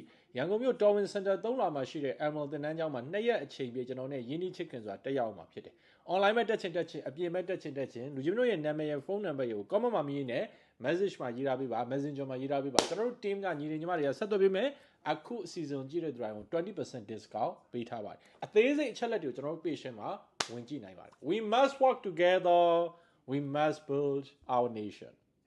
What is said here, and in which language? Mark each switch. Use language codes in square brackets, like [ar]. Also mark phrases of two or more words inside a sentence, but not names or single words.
[my] ရန်ကုန်မြို့တော်ဝင်စင်တာ3လမှာရှိတဲ့ Emerald တင်တန်းကျောင်းမှာ2ရက်အချိန်ပြကျွန်တော်နဲ့ရင်းနှီးချစ်ခင်စွာတက်ရောက်မှာဖြစ်တယ်။ online မဲ့တက်ချင်အပြင်မဲ့တက်ချင်လူကြီးတို့ရဲ့နာမည်ရဲ့ [en] phone number [my] ကို comment မှာရေးနဲ့ message မှာရေးထားပေးပါ messenger မှာရေးထားပေးပါကျွန်တော်တို့ team ကညီတွေညီမတွေကဆက်သွယ်ပေးမယ်အခုအစီအစဉ်ကြည့်တဲ့သူတိုင်းကို 20% discount ပေးထားပါတယ်အသေးစိတ်အချက်လက်တွေကိုကျွန်တော်တို့ page မှာဝင်ကြည့်နိုင်ပါတယ် [en] we must work together We must build our nation.